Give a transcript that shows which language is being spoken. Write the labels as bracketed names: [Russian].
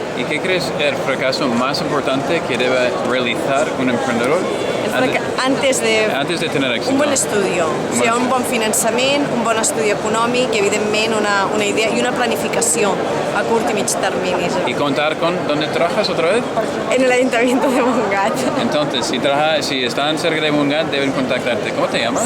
[Spanish] ¿Y qué crees el fracaso más importante que debe realizar un emprendedor Antes de tener éxito? [Catalan] Un bon estudi, o sigui, un bon finançament, un bon estudi econòmic i, evidentment, una idea i una planificació a curt i mig termini. [Spanish] ¿Y contar con dónde trabajas otra vez? En el Ayuntamiento de Montgat. Entonces, si están cerca de Montgat, deben contactarte. ¿Cómo te llamas?